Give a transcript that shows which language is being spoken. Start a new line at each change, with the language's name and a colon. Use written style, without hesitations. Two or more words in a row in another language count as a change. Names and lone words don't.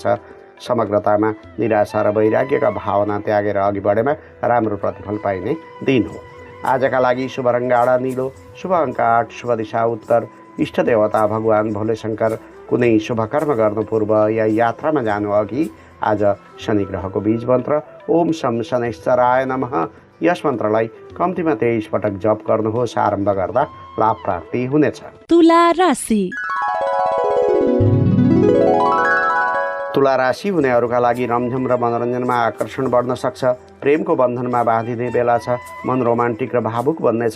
Nepali: समग्रतामा निराशा र वैराग्यका भावना त्यागेर अघि बढेमा राम्रो प्रतिफल पाइने दिन हो। आजका लागि शुभ रङ्ग गाढा नीलो, शुभ अङ्क 8, शुभ दिशा उत्तर, इष्ट देवता भगवान भोले शङ्कर। कुनै शुभ कर्म गर्नु पूर्व या यात्रामा जानु अघि आज शनि ग्रहको बीज मन्त्र
Sanskrit: ओम शं शनैश्चराय नमः
Nepali: यस मन्त्रलाई कम्तीमा 23 पटक जप गर्नुहोस्। आरम्भ गर्दा लाभ प्राप्ति हुनेछ। तुला राशि। तुला राशि हुनेहरूका लागि रमझम र मनोरञ्जनमा आकर्षण बढ्न सक्छ। प्रेमको बन्धनमा बाँधिने बेला छ। मन रोमान्टिक र भावुक बन्नेछ।